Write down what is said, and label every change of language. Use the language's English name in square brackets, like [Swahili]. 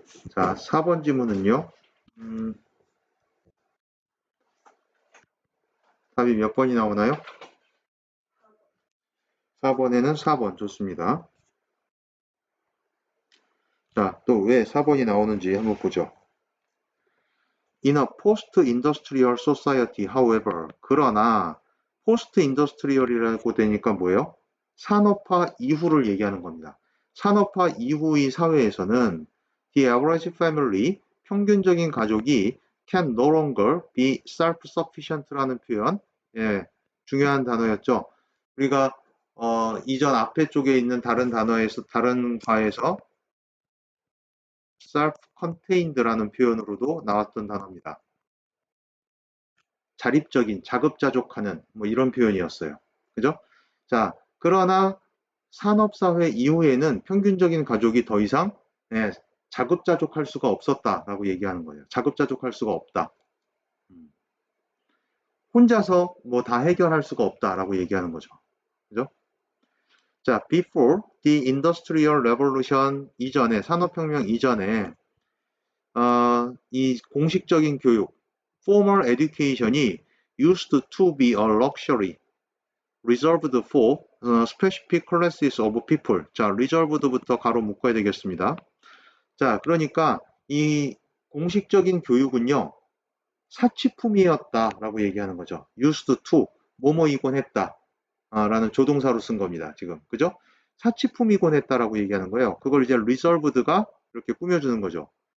[Korean] 자, 4번 지문은요. 답이 몇 번이 나오나요? 4번에는 4번 좋습니다. 자, 또 왜 4번이 나오는지 한번 보죠. [English] In a post-industrial society, however, [Korean] 그러나 post-industrial이라고 되니까 뭐예요? 산업화 이후를 얘기하는 겁니다. 산업화 이후의 사회에서는 [English] the average family, [Korean] 평균적인 가족이 [English] can no longer be self-sufficient [Korean] 라는 표현, 예, 중요한 단어였죠. 우리가 이전 앞에 쪽에 있는 다른 단어에서 다른 과에서 self-contained라는 표현으로도 나왔던 단어입니다. 자립적인, 자급자족하는 뭐 이런 표현이었어요. 그죠? 자, 그러나 산업사회 이후에는 평균적인 가족이 더 이상 자급자족할 수가 없었다라고 얘기하는 거예요. 자급자족할 수가 없다. 혼자서 뭐 다 해결할 수가 없다라고 얘기하는 거죠. 그죠? [English] 자, before the industrial revolution [Korean] 이전에, 산업혁명 이전에 이 공식적인 교육, [English] formal education이 used to be a luxury reserved for specific classes of people. [Korean] 자, reserved부터 가로 묶어야 되겠습니다. 자, 그러니까 이 공식적인 교육은요, 사치품이었다라고 얘기하는 거죠. used to, 뭐뭐이곤 했다. 라는 조동사로 쓴 겁니다. 지금. 그죠? 사치품이곤 했다라고 얘기하는 거예요. 그걸 이제 reserved가 이렇게 꾸며주는 거죠.